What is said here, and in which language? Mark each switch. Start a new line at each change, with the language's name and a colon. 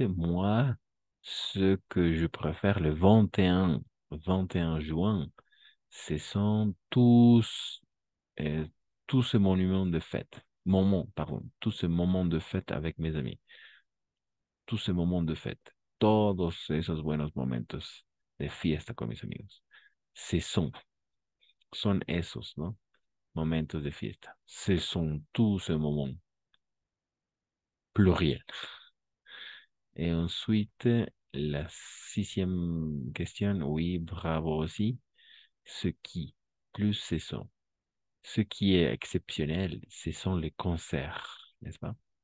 French: Moi, ce que je préfère, le 21 juin, ce sont euh, tous ces monuments de fête. Pardon. Tous ces moments de fête avec mes amis. Tous ces moments de fête.
Spanish: Todos esos buenos momentos de fiesta con mis amigos. Ce son esos, ¿no? Momentos de fiesta.
French: Ce sont tous ces moments pluriels. Et ensuite, la sixième question, oui, bravo aussi. Ce qui, plus ce sont. Ce qui est exceptionnel, ce sont les concerts, n'est-ce pas?